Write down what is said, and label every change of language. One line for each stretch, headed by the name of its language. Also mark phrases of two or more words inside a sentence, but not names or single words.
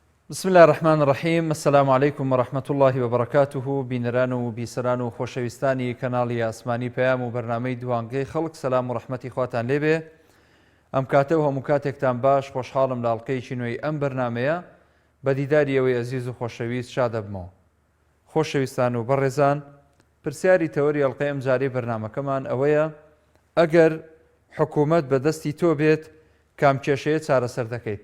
Arabic: بسم الله الرحمن الرحیم. السلام علیکم ورحمة الله وبركاته.
Central Kurdish: بینەران و بیسەران و خۆشەویستانی کەناڵی ئاسمانی پەیام و بەرنامەی دوانگەی خەڵک، سەلام و ڕەحمەتی خواتان لێبێ. ئەم کاتە و هەموو کاتێکتان باش، خۆشحاڵم لە ئەڵقەیەکی نوێی ئەم بەرنامەیە بە دیداری ئەوەی ئەزیز و خۆشەویست شاد دەبمەوە. خۆشەویستان و بەڕێزان، پرسیاری تەوەری ئەڵقەی ئەم جارەی بەرنامەکەمان ئەوەیە: ئەگەر حکوومەت بەدەستی تۆ بێت، کام کێشەیە چارەسەر دەکەیت؟